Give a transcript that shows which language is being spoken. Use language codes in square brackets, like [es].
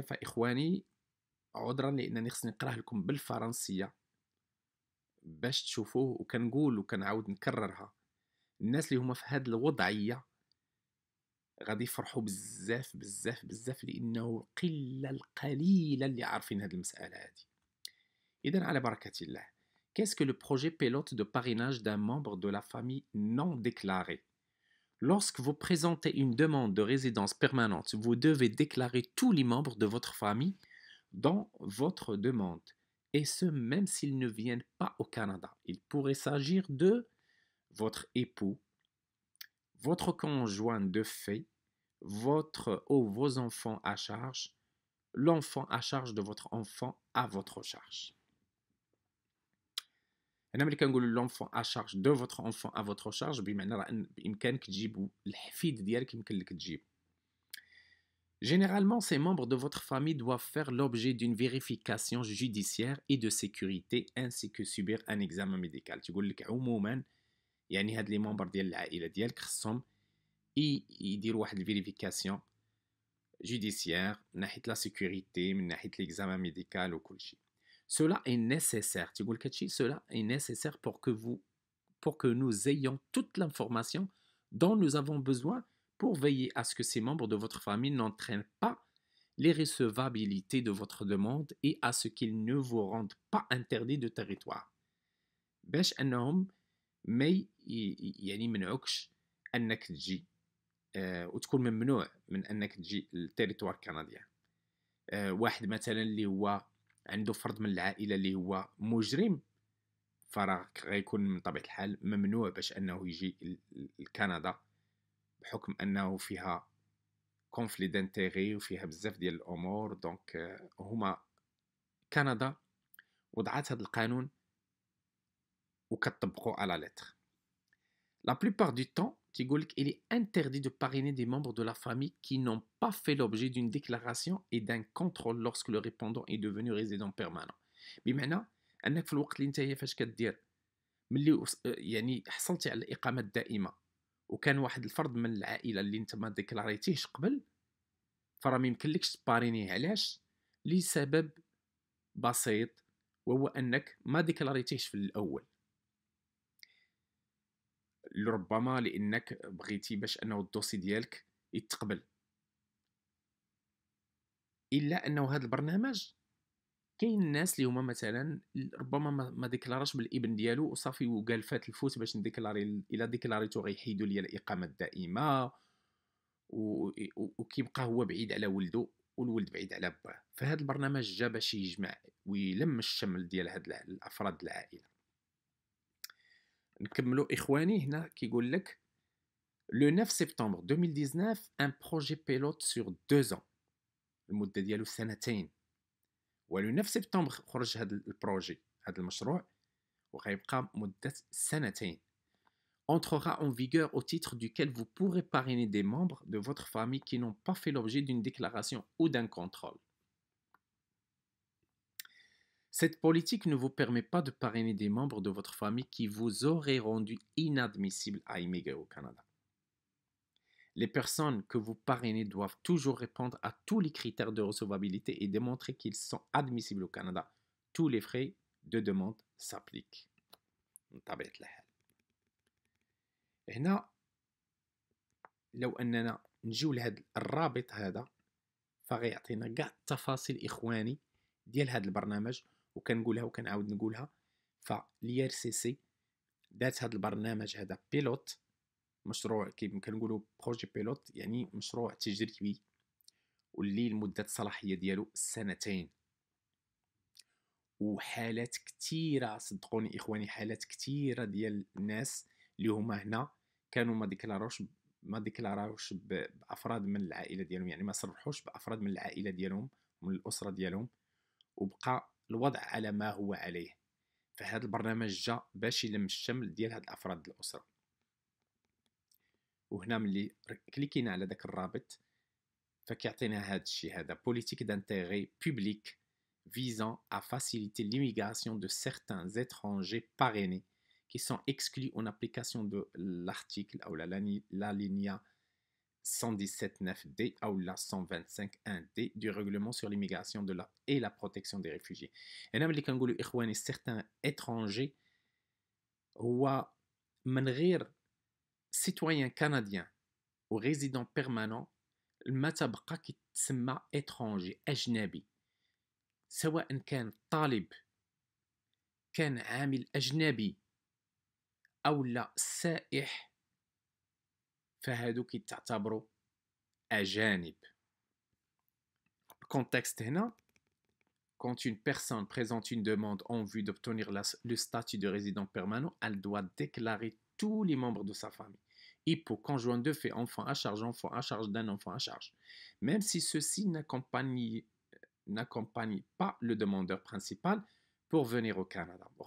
[ar] فإخواني عذرا لأنني خصني نقراه لكم بالفرنسية باش تشوفوه، وكنقول وكنعاود نكررها. الناس اللي هما في هذه الوضعية غادي يفرحوا بزاف بزاف بزاف، لانه القله القليله اللي عارفين هذه المساله هذه. اذا على بركه الله. [fr] Qu'est-ce que le projet pilote de parrainage d'un membre de la famille non déclaré? Lorsque vous présentez une demande de résidence permanente, vous devez déclarer tous les membres de votre famille dans votre demande, et ce même s'ils ne viennent pas au Canada. Il pourrait s'agir de votre époux, votre conjoint de fait, votre ou vos enfants à charge, l'enfant à charge de votre enfant à votre charge. [ar] هنا ملي كنقولوا [fr] l'enfant à charge de votre enfant à votre charge، [ar] بمعنى راه بإمكانك تجيب الحفيد ديالك، يمكن لك تجيب. [fr] Généralement, ces membres de votre famille doivent faire l'objet d'une vérification judiciaire et de sécurité ainsi que subir un examen médical. [ar] تقول لك عموما يعني هاد لي ممبر ديال العائلة ديالك خصهم يديروا واحد الفيريفيكاسيون judiciaire من ناحية لا sécurité من ناحية l'examen médical وكل شيء. [fr] Cela est nécessaire. [ar] تقول لك هادشي [fr] cela est nécessaire pour que nous ayons toute l'information dont nous avons besoin pour veiller à ce que ces membres de votre famille n'entraînent pas les recevabilités de votre demande et à ce qu'ils ne vous rendent pas interdit de territoire. [ar] باش انهم ما يعني منعوكش انك تجي وتكون ممنوع من انك تجي للتيريتوار كنديان. واحد مثلا اللي هو عنده فرد من العائله اللي هو مجرم فراك غيكون من طبيعه الحال ممنوع باش انه يجي لكندا بحكم انه فيها كونفلي دانتيغي وفيها بزاف ديال الامور. دونك هما كندا وضعت هذا القانون وكتطبقوا على لتر. [fr] La plupart du temps, il est interdit de parrainer des membres de la famille qui n'ont pas fait l'objet d'une déclaration et d'un contrôle lorsque le répondant est devenu résident permanent. [ar] بمعنى انك في الوقت اللي نتايا فاش كدير ملي يعني حصلتي على الاقامه الدائمه وكان واحد الفرد من العائله اللي انت ما ديكلاريتيهش قبل فراه ما يمكنلكش تبارينيه. علاش؟ لسبب بسيط وهو انك ما ديكلاريتيهش في الاول، لربما لانك بغيتي باش انه الدوسي ديالك يتقبل. الا انه هذا البرنامج كاين الناس اللي هما مثلا ربما ما ديكلاراش بالابن ديالو وصافي وقال فات الفوت باش نديكلاري، الا ديكلاريتو غيحيدوا لي الاقامه الدائمه وكيبقى هو بعيد على ولده والولد بعيد على باه. فهذا البرنامج جا باش يجمع ويلم الشمل ديال هاد الافراد العائله. نكملوا اخواني. هنا كيقول لك [fr] le 9 septembre 2019 un projet pilote sur 2 ans [ar] المده ديالو سنتين. ولو 9 سبتمبر خرج هذا البروجي هذا المشروع وغيبقى مده سنتين. [fr] entrera en vigueur au titre duquel vous pourrez parrainer des membres de votre famille qui n'ont pas fait l'objet d'une déclaration ou d'un contrôle. Cette politique ne vous permet pas de parrainer des membres de votre famille qui vous auraient rendu inadmissible à immigrer au Canada. Les personnes que vous parrainez doivent toujours répondre à tous les critères de recevabilité et démontrer qu'ils sont admissibles au Canada. Tous les frais de demande s'appliquent. [ar] بطبيعة الحال. هنا لو أننا نجيو لهذا الرابط هذا فغيعطينا كاع التفاصيل إخواني ديال هذا البرنامج، وكنقولها وكنعاود نقولها. فاليار سي سي دات هذا البرنامج هذا بيلوت، مشروع كيف كنقولوا بروجي بيلوت يعني مشروع تجريبي واللي المده الصلاحيه ديالو سنتين. وحالات كثيره صدقوني اخواني، حالات كثيره ديال الناس اللي هما هنا كانوا ما ديكلاراوش بافراد من العائله ديالهم، يعني ما صرحوش بافراد من العائله ديالهم ومن الاسره ديالهم، وبقى الوضع على ما هو عليه. فهذا البرنامج جا باش يلم الشمل ديال هاد الافراد الاسره. وهنا ملي كليكينا على داك الرابط فكيعطينا هذا الشيء هذا [fr] politique d'intérêt public visant à faciliter l'immigration de certains étrangers parrainés qui sont exclus en application de l'article ou l'alinéa 117.9D ou la 125.1D du règlement sur l'immigration et la protection des réfugiés. [ar] هنا ملي كنقولوا اخواني certains étrangers هو من غير [fr] citoyen canadien ou résident permanent [ar] ما تبقى كيتسمى étranger أجنبي، سواء كان طالب كان عامل أجنبي أو لا سائح، فهادو كيتعتبروا أجانب. الكونتكست هنا [fr] quand une personne présente une demande en vue d'obtenir le statut de résident permanent, elle doit déclarer tous les membres de sa famille. Époux, conjoint de fait, enfant à charge d'un enfant à charge. Même si ceux-ci n'accompagnent pas le demandeur principal pour venir au Canada.